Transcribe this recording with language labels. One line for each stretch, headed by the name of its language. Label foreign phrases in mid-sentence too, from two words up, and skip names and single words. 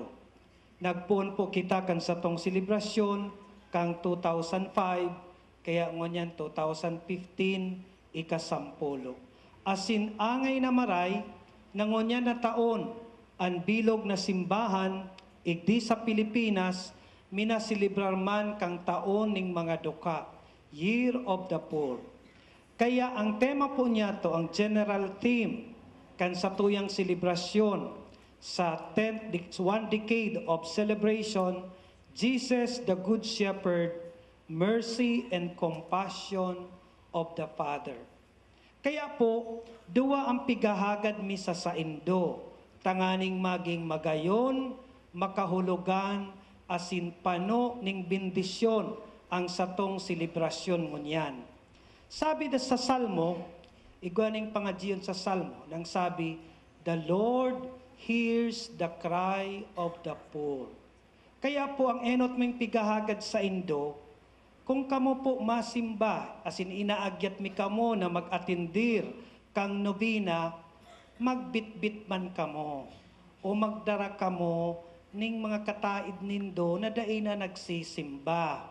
Bikol: Nagpuon po kita kan sa tong selebrasyon kang 2005, kaya ngunyan 2015, ikasampulo. Asin angay na maray, nangunyan na taon, ang bilog na simbahan, igdi sa Pilipinas, minasilibrar man kang taon ning mga duka,
English: Year of the Poor.
Bikol: Kaya ang tema po niya to, ang
English: general theme,
Bikol: kan sa tuyang selebrasyon, sa
English: 1 decade of celebration, Jesus the Good Shepherd, mercy and compassion of the Father.
Bikol: Kaya po, duwa ang pigahagad misa sa Indo, tanganing maging magayon, makahulugan, asin pano ning bendisyon ang satong selebrasyon ngunyan. Sabi da sa Salmo, iguaning pangadyon sa Salmo, nang sabi,
English: the Lord hears the cry of the poor.
Bikol: Kaya po ang enot mong pigahagad sa Indo, kung kamo po masimba, asin inaagyat mi kamo na mag-atindir kang nobina, magbitbit man kamo o magdara kamo ning mga kataid nindo na dai na nagsisimba.